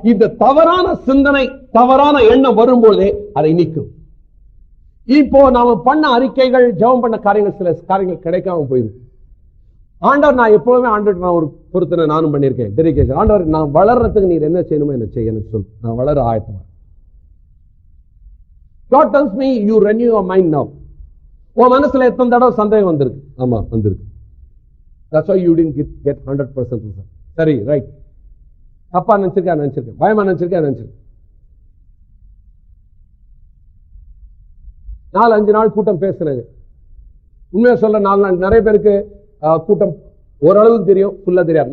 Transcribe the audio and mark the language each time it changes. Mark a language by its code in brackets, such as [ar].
[ta] இந்த தவறான சிந்தனை, தவறான எண்ணம் வரும்போதே அதை நீக்கும். இப்போ நாம பண்ண அறிக்கைகள், ஜெபம் பண்ண காரியங்கள், சில காரியங்கள் கிடைக்காம போயிருக்கு. ஆண்டவர், நான் எப்பவுமே ஆண்டவர் நான் ஒரு பொறுத்தனை நானும் பண்ணியிருக்கேன், டெடிகேஷன். ஆண்டவர், நான் வளர்றதுக்கு நீர் என்ன செய்யணுமோ என்ன செய்ய எனக்கு சொல், நான் வளர ஆயத்தமா. [en] God tells me you renew your mind now. [ta] உன் மனசுல எத்தனை தடவை சந்தேகம் வந்திருக்கு? ஆமா வந்திருக்கு. [en] That's why you didn't get 100%. [ta] சரி, ரைட். தப்பா நினைச்சிருக்கேன், பயமா நினைச்சிருக்கேன். 4-5 நாள் கூட்டம் பேசுறேங்க. உண்மையா சொல்ல, 4 நாள் நிறைய பேருக்கு கூட்டம் ஓரளவுக்கு தெரியும், ஃபுல்லா தெரியாது.